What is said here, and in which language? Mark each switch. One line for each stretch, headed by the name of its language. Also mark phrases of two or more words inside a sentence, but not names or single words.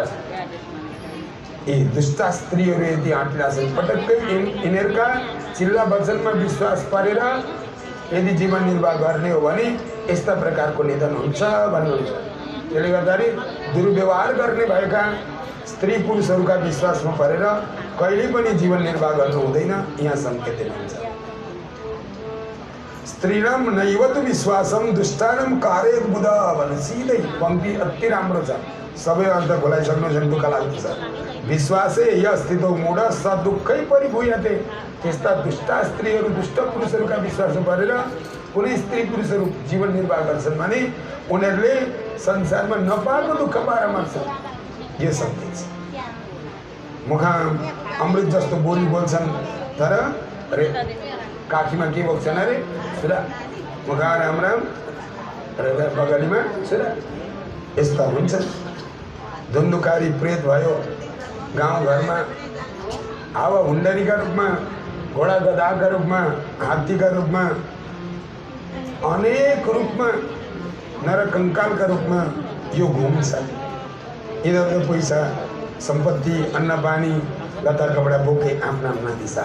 Nepali: छ यी दुष्टा स्त्रीहरू यति आँटिला छन् पटक्कै यिनीहरूका चिल्ला वचनमा विश्वास पारेर यदि जीवन निर्वाह गर्ने हो भने यस्ता प्रकारको निधन हुन्छ भन्नुहुन्छ त्यसले गर्दाखेरि दुर्व्यवहार गर्ने भएका स्त्री पुरुषहरूका विश्वासमा परेर कहिले पनि जीवन निर्वाह गर्नु हुँदैन यहाँ सङ्केत हुन्छ
Sanskrit: स्त्रीणाम नैवतु विश्वासम दुष्टानम कारयेत बुध
Nepali: भन्नु सिधै पङ्क्ति अति राम्रो छ सबै अर्थ खोलाइसक्नु छ दुःख लाग्दछ विश्वासै
Sanskrit: अस्तित्व मूढ स दुःखै परिभूयते
Nepali: त्यस्ता दुष्टा स्त्रीहरू दुष्ट पुरुषहरूका विश्वासमा परेर कुनै स्त्री पुरुषहरू जीवन निर्वाह गर्छन् भने उनीहरूले संसारमा नपाएको दुःख पाएर मर्छन् यो सत्य छ मुखा अमृत जस्तो बोली बोल्छन् तर अरे काखीमा के बोक्छन् अरे सुरा मुखा राम राम हृदय बगलीमा सुरा यस्ता हुन्छन् धुन्धुकारी प्रेत भयो गाउँघरमा हावा हुन्डरीका रूपमा घोडा गधाका रूपमा हात्तीका रूपमा अनेक रूपमा नरकङ्कालका रूपमा यो घुम्छ यिनीहरूको पैसा सम्पत्ति अन्न पानी लत्ता कपडा बोके आफ्ना आफ्ना दिशा